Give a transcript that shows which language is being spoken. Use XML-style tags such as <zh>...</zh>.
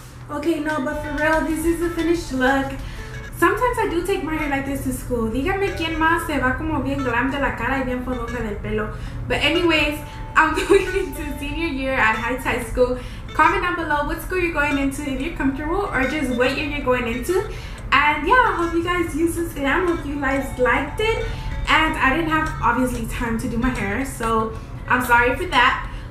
<en>Okay, no, but for real, this is the finished look. Sometimes I do take my hair like this to school.</en> <es>Díganme quién más se va como bien glam de la cara y bien fodonga del pelo.</es> <en>But anyways, I'm going into senior year at Heights High School. Comment down below what school you're going into, if you're comfortable, or just what year you're going into. And yeah, I hope you guys use this glam. Hope you guys liked it. And I didn't have, obviously, time to do my hair, so I'm sorry for that.</en>